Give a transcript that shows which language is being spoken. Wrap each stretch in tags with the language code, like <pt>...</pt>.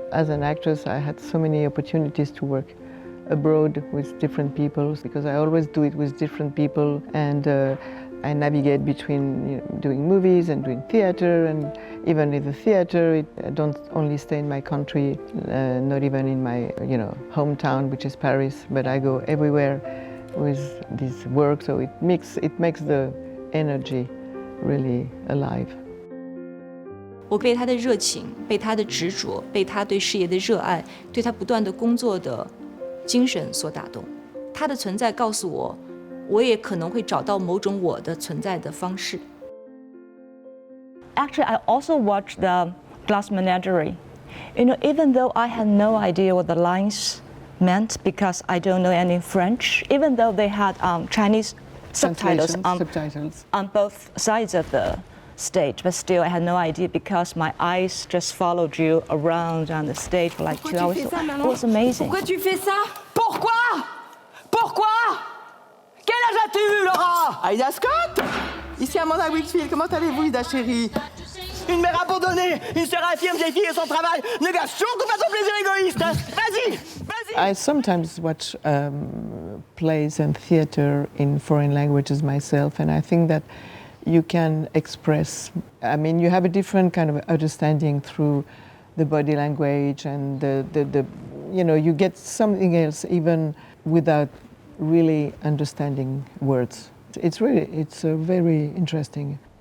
<en>As an actress, I had so many opportunities to work abroad with different people, because I always do it with different people, and I navigate between, you know, doing movies and doing theater, and even in the theater, I don't only stay in my country, not even in my, you know, hometown, which is Paris, but I go everywhere with this work, so it makes the energy really alive.</en> <zh>我被他的热情，被他的执着，被他对事业的热爱，对他不断的工作的精神所打动。他的存在告诉我，我也可能会找到某种我的存在的方式。</zh> <en>Actually, I also watched the Glass Menagerie. You know, even though I had no idea what the lines meant because I don't know any French, even though they had Chinese subtitles on both sides of the stage, but still I had no idea because my eyes just followed you around on the stage for like 2 hours. It was amazing.</en> <fr>Pourquoi tu fais ça? Pourquoi? Pourquoi? Quel âge as-tu, Laura? Aïda Scott? Ici Amanda Wickfield, comment allez-vous, Ida chérie? Une mère abandonnée, une sœur infirme, vieille fille et son travail, ne gâche surtout pas ton plaisir égoïste. Vas-y, vas-y.</fr> <en>I sometimes watch plays and theater in foreign languages myself, and I think that you can express, I mean, you have a different kind of understanding through the body language and the you know, you get something else even without really understanding words. It's very interesting.</en>